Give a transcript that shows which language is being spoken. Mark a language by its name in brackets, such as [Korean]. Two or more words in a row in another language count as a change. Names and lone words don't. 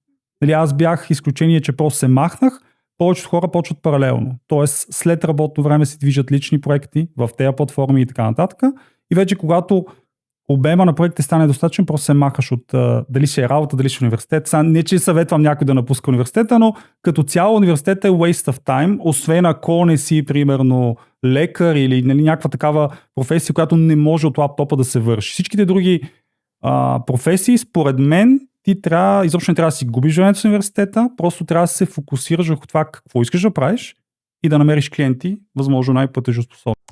[Bulgarian] Нали, аз бях изключение, че просто се махнах, повечето хора почват паралелно. Тоест след работно време се движат лични проекти в тези платформи и така нататък. И вече когато обема на проектите стане достатъчен, просто се махаш от дали ще е работа, дали ще е университет. Не, че съветвам някой да напуска университета, но като цяло университет е [English] waste of time, [Bulgarian] освен ако не си, примерно, лекар или нали, някаква такава професия, която не може от лаптопа да се върши. Всичките други професии, според мен, ти изобщо не трябва да си губиш времето с университета, просто трябва да се фокусираш върху това какво искаш да правиш и да намериш клиенти, възможно най-платежоспособни.